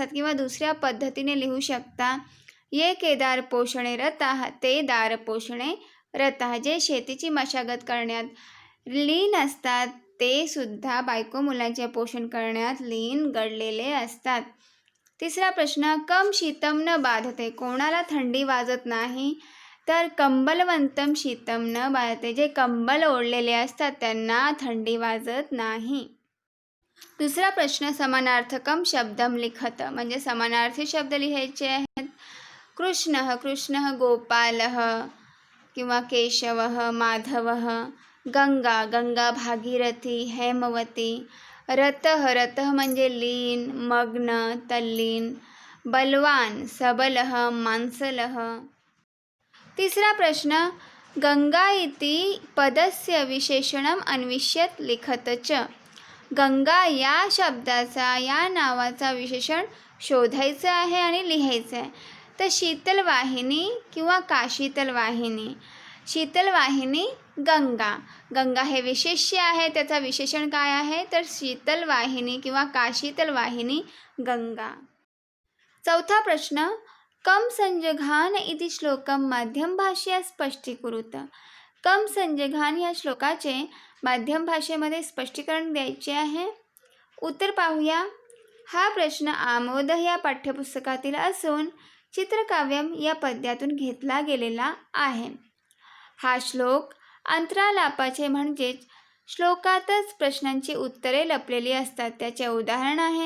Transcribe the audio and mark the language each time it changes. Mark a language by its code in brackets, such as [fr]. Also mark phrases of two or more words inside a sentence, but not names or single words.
[mr] किंवा दुसऱ्या पद्धतीने लिहू शकता, [sa] ये केदार पोषणे रताः ते दार पोषणे रताः. [mr] जे शेतीची मशागत करण्यात लीन असतात ते सुद्धा बायको मुलांचे पोषण करण्यात लीन गळलेले असतात. तिसरा प्रश्न, [sa] कम शीतम न बाधते. [mr] कोणाला थंडी वाजत नाही. [sa] तर कंबलवंतम शीतम न बाधते. [mr] जे कंबल ओढलेले असतात त्यांना थंडी वाजत नाही. दुसरा प्रश्न, [sa] समानार्थकम शब्दम लिखत [mr] म्हणजे समानार्थी शब्द लिहायचे आहेत. [sa] कृष्णः. कृष्णः गोपालः किंवा केशवः माधवः. गंगा. गंगा भागीरथी हेमवती. रतः. [mr] रतः म्हणजे लीन मग्न तल्लीन. [sa] बलवान सबलः मांसलः. [mr] तिसरा प्रश्न, [sa] गंगा इति पदस्य विशेषणम अन्विष्यत लिखत च. [mr] गंगा या शब्दाचा या नावाचा विशेषण शोधायचं आहे आणि लिहायचं आहे. तर शीतल वाहिनी किंवा काशीतल वाहिनी. शीतल वाहिनी गंगा. गंगा हे विशेष्य आहे, त्याचा विशेषण काय आहे तर शीतल वाहिनी किंवा काशीतल वाहिनी गंगा. चौथा प्रश्न, [sa] कम संजघान इति श्लोकम माध्यम भाषेत स्पष्टीकुरुत. कम संजघान [mr] या श्लोकाचे माध्यम भाषेमध्ये स्पष्टीकरण द्यायचे आहे. उत्तर पाहूया. हा प्रश्न आमोद या पाठ्यपुस्तकातील असून चित्रकाव्यम या पद्यातून घेतला गेलेला आहे. हा श्लोक अंतरालापाचे म्हणजेच श्लोकातच प्रश्नांची उत्तरे लपलेली असतात त्याचे उदाहरण आहे.